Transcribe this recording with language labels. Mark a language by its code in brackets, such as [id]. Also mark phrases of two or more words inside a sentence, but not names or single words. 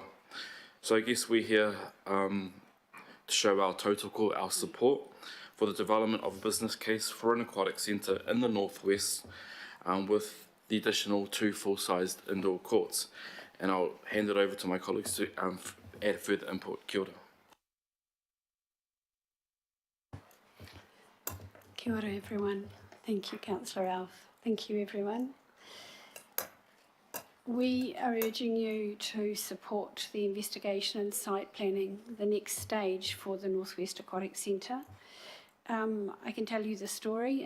[en] So I guess we're here to show our tautoko, our support for the development of a business case for an aquatic centre in the northwest with the additional 2 full-sized indoor courts. And I'll hand it over to my colleagues to add further input. [mi] Kia ora. Kia ora everyone. [en] Thank you, Councillor Alf. Thank you everyone. We are urging you to support the investigation and site planning, the next stage for the Northwest Aquatic Centre. I can tell you the story.